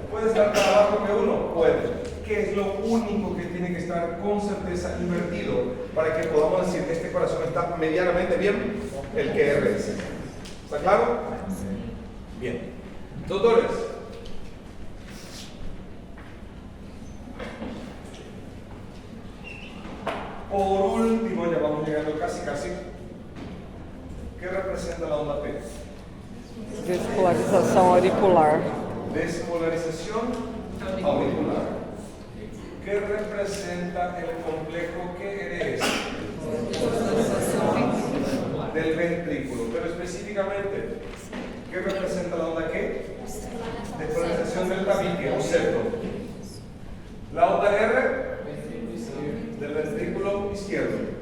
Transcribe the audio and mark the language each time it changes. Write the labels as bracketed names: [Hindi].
[Spanish] ¿Puede estar para abajo en V1? Puede. ¿Qué es lo único que tiene que estar con certeza invertido para que podamos decir que este corazón está medianamente bien? El QRS. ¿Está claro? Bien. Doctores, por último, ya vamos llegando casi. ¿Qué representa la onda P? [Portuguese] Despolarização auricular. [Spanish] Despolarización auricular. ¿Qué representa el complejo QRS? Del ventrículo. Pero específicamente, ¿qué representa la onda Q? Despolarización del tabique o septo. La onda R del ventrículo izquierdo.